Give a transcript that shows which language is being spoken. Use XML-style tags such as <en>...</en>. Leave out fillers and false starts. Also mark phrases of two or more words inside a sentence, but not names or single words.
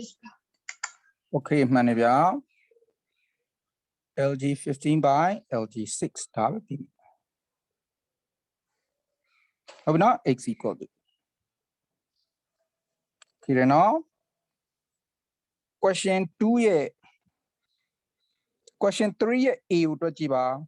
<my>Okay မှန်တယ်ဗျာ LG 15 by LG 6 ဒါပဲပြီ ဟုတ်ပြီနော်</my> <en>x equal to</en> <my>ဒီရနော် question 2ရဲ့ question 3ရဲ့ a ကိုတွက်ကြည့်ပါ</my>